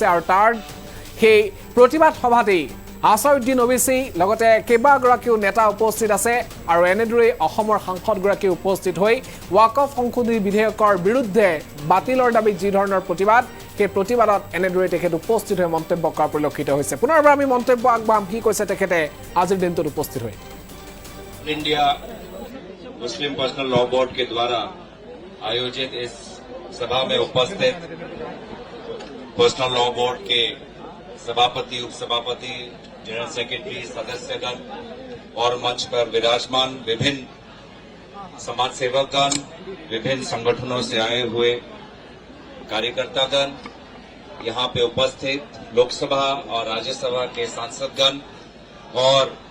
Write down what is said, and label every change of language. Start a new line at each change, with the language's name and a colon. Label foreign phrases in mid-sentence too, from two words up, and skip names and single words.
Assamese: আৰু তাৰ সেই প্ৰতিবাদ সভাতেই আছাউদ্দিন ওৱেইছি লগতে কেইবাগৰাকীও নেতা উপস্থিত আছে। আৰু এনেদৰেই অসমৰ সাংসদগৰাকী উপস্থিত হৈ ওয়াকফ সংশোধনী বিধেয়কৰ বিৰুদ্ধে বাতিলৰ দাবীত যি ধৰণৰ প্ৰতিবাদ, সেই প্ৰতিবাদত এনেদৰে তেখেত উপস্থিত হৈ মন্তব্য কৰা পৰিলক্ষিত হৈছে। পুনৰবাৰ আমি মন্তব্য আগবঢ়াম কি কৈছে তেখেতে আজিৰ দিনটোত উপস্থিত হৈ।
Hindi: इंडिया मुस्लिम पर्सनल लॉ बोर्ड के द्वारा आयोजित इस सभा में उपस्थित पर्सनल लॉ बोर्ड के सभापति, उपसभापति,
English: general secretary,
Hindi: सदस्यगण और मंच पर विराजमान विभिन्न समाज सेवकगण, विभिन्न संगठनों से आए हुए कार्यकर्तागण, यहाँ पे उपस्थित लोकसभा और राज्यसभा के सांसदगण और